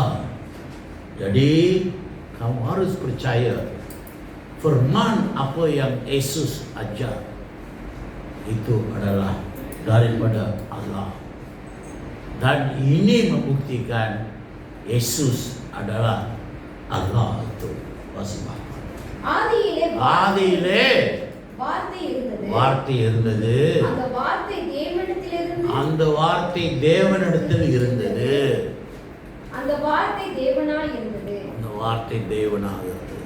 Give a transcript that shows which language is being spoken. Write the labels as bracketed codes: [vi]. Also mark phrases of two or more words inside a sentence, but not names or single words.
[ms] Jadi kamu harus percaya firman apa yang Yesus ajar itu adalah daripada Allah. Dan ini membuktikan Yesus adalah Allah itu. [ta] ஆதியிலே வார்த்தை இருந்தது. அந்த வார்த்தை தேவனிடத்தில் இருந்தது. அந்த வார்த்தை தேவனாக இருந்தது.